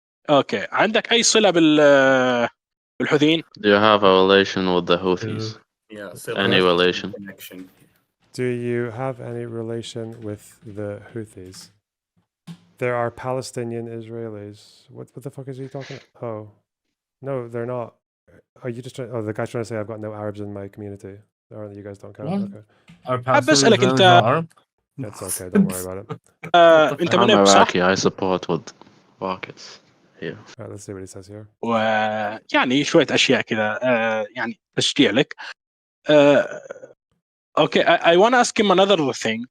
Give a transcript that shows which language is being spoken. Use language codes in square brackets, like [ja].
[ar] اوكي عندك اي صله بالحوثيين؟ [en] Do you have a relation with the Houthis? Yeah, Any relation? connection. Do you have any relation with the Houthis? There are Palestinian Israelis. What the fuck is he talking about? Oh. No, they're not. Are you just trying? Oh, the guy's trying to say I've got no Arabs in my community. Or you guys don't count. What? Okay. Are Palestinians Israelis not Arab? It's okay. Don't worry about it. [ar] انت [en] I'm [ar] من اب صح؟ [en] Iraqi, I support with rockets here. Alright, let's see what he says here. [ar] ويعني شويه اشياء كذا يعني تشجيع لك. [en] Okay, I want to ask him another thing.